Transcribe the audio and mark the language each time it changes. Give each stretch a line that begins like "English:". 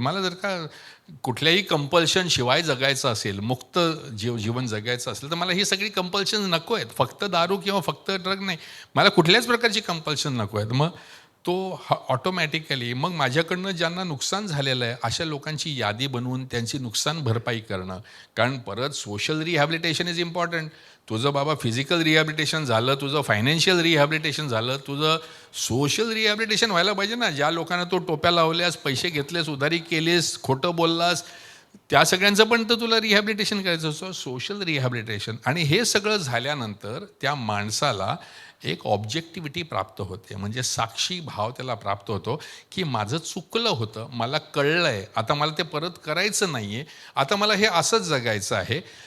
Marathi: मला जर का कुठल्याही कंपल्शन शिवाय जगायचं असेल, मुक्त जीवन जगायचं असेल, तर मला ही सगळी कंपल्शन नको आहेत. फक्त दारू किंवा फक्त ड्रग नाही, मला कुठल्याच प्रकारची कंपल्शन नको आहेत. मग तो ऑटोमॅटिकली मग माझ्याकडनं ज्यांना नुकसान झालेलं आहे अशा लोकांची यादी बनवून त्यांची नुकसान भरपाई करणं. कारण परत
English: Social rehabilitation is important.
Marathi: तुझं बाबा फिजिकल रिहॅबिलिटेशन झालं, तुझं फायनान्शियल रिहॅबिलिटेशन झालं, तुझं सोशल रिहॅबिलिटेशन व्हायला पाहिजे ना. ज्या लोकांना तो टोप्या लावल्यास, पैसे घेतलेस, उधारी केलीस, खोटं बोललास, त्या सगळ्यांचं पण तर तुला रिहॅबिलिटेशन करायचं असतं, सोशल रिहॅबिलिटेशन. आणि हे सगळं झाल्यानंतर त्या माणसाला एक ऑब्जेक्टिव्हिटी प्राप्त होते, म्हणजे साक्षी भाव त्याला प्राप्त होतो की माझं चुकलं होतं, मला कळलं आहे, आता मला ते परत करायचं नाही आहे, आता मला हे असंच जगायचं आहे.